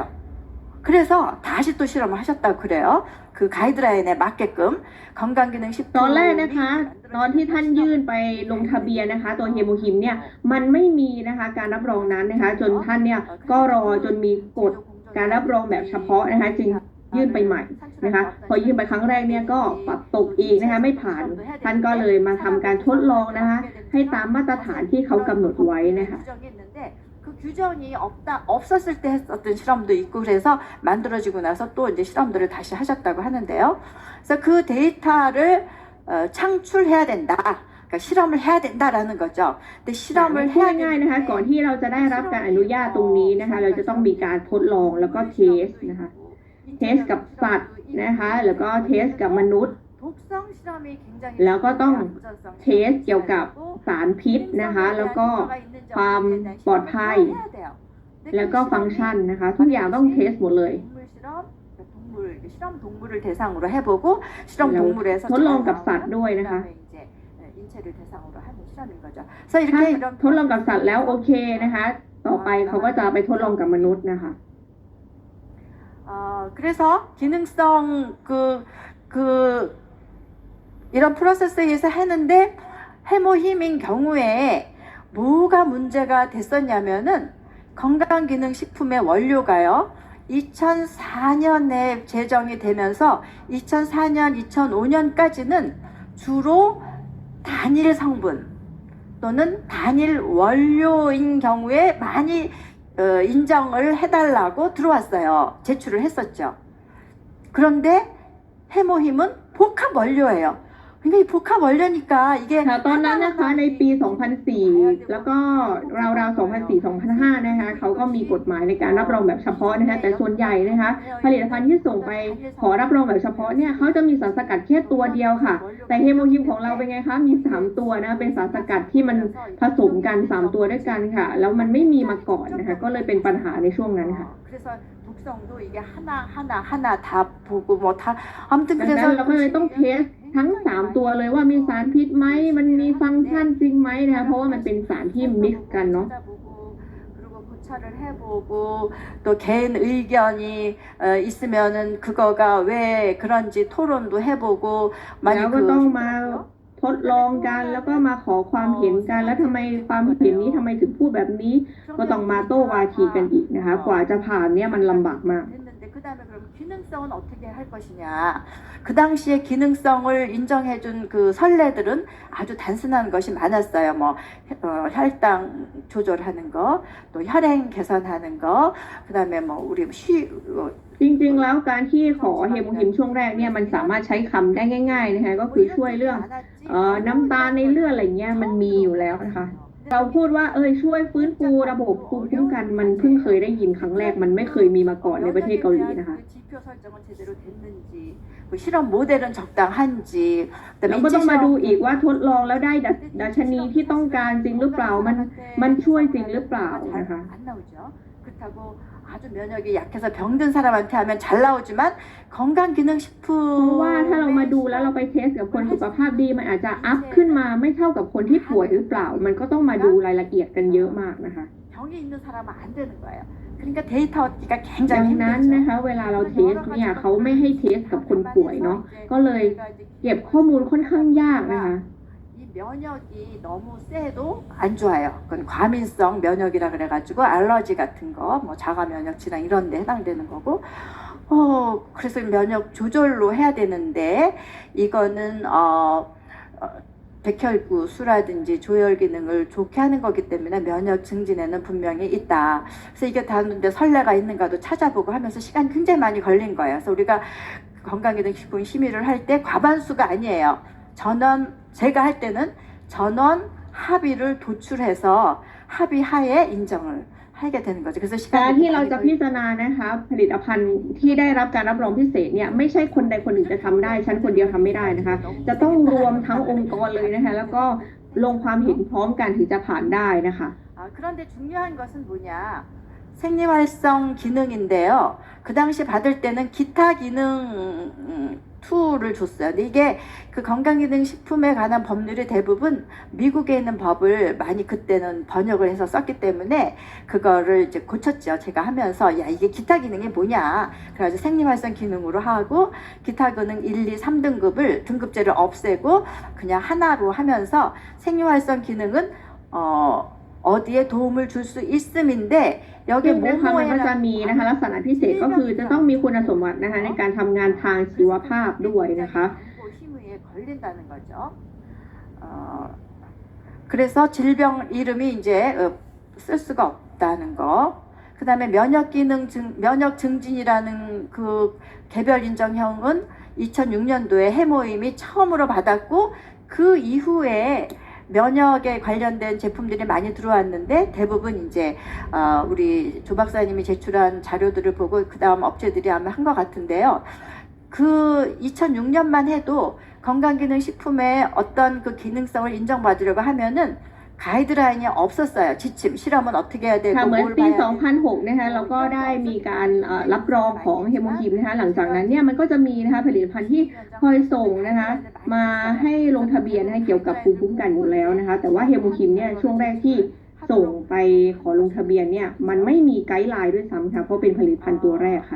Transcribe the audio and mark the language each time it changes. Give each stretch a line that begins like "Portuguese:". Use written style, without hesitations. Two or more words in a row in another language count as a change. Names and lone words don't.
Korean: 그래서 다시 또 실험을 하셨다고 그래요. 그 가이드라인에 맞게끔
Thai: ตอน
Korean: 건강기능식품
Thai: แรกนะคะ ตอนที่ท่านยื่นไปลงทะเบียนนะคะ ตัวเฮโมฮิมเนี่ยมันไม่มีนะคะการรับรองนั้นนะคะ จนท่านเนี่ยก็รอจนมีกฎการรับรองแบบเฉพาะนะคะจึงยื่นไปใหม่นะคะพอยื่นไปครั้งแรกเนี่ยก็ปรับตกอีกนะคะไม่ผ่านท่านก็เลยมาทำการทดลองนะคะให้ตามมาตรฐานที่เขากำหนดไว้นะคะ
Korean: 그 규정이 없었을 때 했었던 실험도 있고 그래서 만들어지고 나서 또 이제 실험들을 다시 하셨다고 하는데요. 그래서 그 데이터를 창출해야 된다. 그러니까 실험을 해야 된다라는 거죠. 근데 실험을
Thai: พูด
Korean: 해야
Thai: ง่ายๆนะคะก่อนที่เราจะได้รับการอนุญาตตรงนี้นะคะเราจะต้องมีการทดลองแล้วก็เทสนะคะเทสกับสัตว์นะคะแล้วก็เทสกับมนุษย์
Korean: 독성 실험이 굉장히
Thai: แล้วก็ต้อง
Korean: 부전성
Thai: เทสเกี่ยวกับสารพิษนะคะแล้วก็ความปลอดภัยแล้วก็ฟังก์ชันนะคะทุกอย่างต้องเทสหมดเลย
Korean: 실험 동물을 대상으로 해보고 실험 동물에서
Thai: ทดลองกับสัตว์ด้วยนะคะ
Korean: 그다음에 이제 인체를 대상으로 하는 실험인 거죠. 그래서
Thai: ถ้า
Korean: 이렇게
Thai: ทดลองกับสัตว์แล้วโอเคนะคะต่อไปเขาก็จะไปทดลองกับมนุษย์นะคะ
Korean: 그래서 기능성 이런 프로세스에서 했는데 해모힘인 경우에 뭐가 문제가 됐었냐면은 건강기능식품의 원료가요 2004년에 제정이 되면서 2004년, 2005년까지는 주로 단일 성분 또는 단일 원료인 경우에 많이 인정을 해달라고 들어왔어요. 제출을 했었죠. 그런데 해모힘은 복합 원료예요. 그러니까 이 복합 원료니까 이게
Thai: ค่ะตอนนั้นนะคะในปี 2004 แล้วก็ราวๆ 2004-2005 นะคะเขาก็มีกฎหมายในการรับรองแบบเฉพาะนะคะแต่ส่วนใหญ่นะคะผลิตภัณฑ์ที่ส่งไปขอรับรองแบบเฉพาะเนี่ยเขาจะมีสารสกัดแค่ตัวเดียวค่ะแต่เฮโมฮิมของเราเป็นไงคะมี3ตัวนะเป็นสารสกัดที่มันผสมกัน3ตัวด้วยกันค่ะแล้วมันไม่มีมาก่อนนะคะก็เลยเป็นปัญหาในช่วงนั้นค่ะ
Korean: 그래서 독성도 이게 하나 다 보고 뭐 다 아무튼
Thai: ดังนั้น
Korean: 그래서
Thai: เราก็เลยต้องเทสทั้ง3ตัวเลยว่ามีสารพิษไหมมันมีฟังก์ชันจริงไหมนะคะเพราะว่ามันเป็นสารที่มิกซ์กันเนาะ
Korean: 그리고 고찰을 해보고 또 개인 의견이 있으면은 그거가 왜 그런지 토론도 해보고
Thai: แล้วก็ต้องมาทดลองกันแล้วก็มาขอความเห็นกันแล้วทำไมความเห็นนี้ทำไมถึงพูดแบบนี้ก็ต้องมาโต้วาทีกันอีกนะคะกว่าจะผ่านเนี่ยมันลำบากมาก
Korean: 그 다음에 그럼 기능성은 어떻게 할 것이냐. 그 당시에 기능성을 인정해준 그 선례들은 아주 단순한 것이 많았어요. 뭐 혈당 조절하는 거, 또 혈행 개선하는 거, 그 다음에 뭐 우리
Thai: จริงๆแล้วการที่ขอเฮโมฮิมช่วงแรกเนี่ยมันสามารถใช้คำได้ง่ายๆนะคะก็คือช่วยเรื่องน้ำตาลในเลือดอะไรเงี้ยมันมีอยู่แล้วนะคะเราพูดว่าช่วยฟื้นฟูระบบภูมิคุ้มกันมันเพิ่งเคยได้ยินครั้งแรกมันไม่เคยมีมาก่อนในประเทศเกาหลีนะคะ
Korean: 실험 모델은 적당한지
Thai: แล้วก็ต้องมาดูอีกว่าทดลองแล้วได้ดัชนีที่ต้องการจริงหรือเปล่ามันช่วยจริงหรือเปล่านะคะ
Korean: 그렇다고 아주 면역이 약해서 병든 사람한테 하면 잘 나오지만
Thai: เพ
Korean: 건강기능식품
Thai: ราะว่าถ้าเรามาดูแล้วเราไปเทสกับคนสุขภาพดีมันอาจจะอัพขึ้นมาไม่เท่ากับคนที่ป่วยหรือเปล่า มันก็ต้องมาดูรายละเอียดกันเยอะมากนะคะ
Korean: 병이 있는 사람은 안 되는 거예요. 그러니까 데이터 얻기가
Thai: ดั
Korean: 굉장히
Thai: งนั้น
Korean: 힘들죠.
Thai: นะคะเวลาเราเทสเนี่ยเขาไม่ให้เทสกับคนป่วยเนาะก็เลยเก็บข้อมูลค่อนข้างยากนะคะ
Korean: 이 면역이 너무 세도 안 좋아요. 그건 과민성 면역이라 그래가지고 알러지 같은 거, 뭐 자가 면역 질환 이런 데 해당되는 거고 그래서 면역 조절로 해야 되는데 이거는 백혈구 수라든지 조혈 기능을 좋게 하는 거기 때문에 면역 증진에는 분명히 있다. 그래서 이게 다른데 선례가 있는가도 찾아보고 하면서 시간이 굉장히 많이 걸린 거예요. 그래서 우리가 건강기능식품 심의를 할 때 과반수가 아니에요. 전원 제가 할 때는 전원 합의를 도출해서 합의하에 인정을 하게 되는 거죠. 그래서
Thai: การ
Korean: 시간이
Thai: ที่เรา
Korean: 많이
Thai: จะพิ
Korean: 걸리고
Thai: จารณานะคะผลิตภัณฑ์ที่ได้รับการรับรองพิเศษเนี่ยไม่ใช่คนใดคนหนึ่งจะทำได้ฉันคนเดียวทำไม่ได้นะคะจะต้องรวมทั้งองค์กรเลยนะคะแล้วก็ลงความเห็นพร้อมกันถึงจะผ่านได้นะคะ
Korean: 그런데 중요한 것은 뭐냐? 생리활성 기능인데요. 그 당시 받을 때는 기타 기능 2를 줬어요. 근데 이게 그 건강기능식품에 관한 법률이 대부분 미국에 있는 법을 많이 그때는 번역을 해서 썼기 때문에 그거를 이제 고쳤죠. 제가 하면서 야 이게 기타 기능이 뭐냐. 그래가지고 생리활성 기능으로 하고 기타 기능 1, 2, 3등급을 등급제를 없애고 그냥 하나로 하면서 생리활성 기능은 어디에 도움을 줄 수 있음인데
Thai: ซึ่
Korean: 여기
Thai: งนะคะมันก็จะมีนะคะ
Korean: 뭐뭐에는
Thai: ลักษณะพิเศษก็คือจะต้องมีคุณสมบัตินะคะในการทำงานทางชีวภาพด้วยนะคะ
Korean: 심의에 걸린다는 거죠. 그래서 질병 이름이 이제 쓸 수가 없다는 거. 그 다음에 면역 증진이라는 그 개별 인정형은 2006년도에 해모임이 처음으로 받았고 그 이후에 면역에 관련된 제품들이 많이 들어왔는데 대부분 이제 우리 조 박사님이 제출한 자료들을 보고 그 다음 업체들이 아마 한 것 같은데요. 그 2006년만 해도 건강기능식품의 어떤 그 기능성을 인정받으려고 하면은 가이드라인이 없었어요. 지침, 실험은 어떻게 해야 되고
Thai: ค่ะเหมือน
Korean: 뭘
Thai: ปี
Korean: 봐야 되고
Thai: 2006 นะคะเราก็ได้มีการรับรองของเฮโมฮิมนะคะหลังจากนั้นเนี่ยมันก็จะมีนะคะผลิตภัณฑ์ที่คอยส่งนะคะมาให้ลงทะเบียนนะคะเกี่ยวกับภูมิคุ้มกันอยู่แล้วนะคะแต่ว่าเฮโมฮิมเนี่ยช่วงแรกที่ส่งไปขอลงทะเบียนเนี่ยมันไม่มีไกด์ไลน์ด้วยซ้ำค่ะเพราะเป็นผลิตภัณฑ์ตัวแรกค่ะ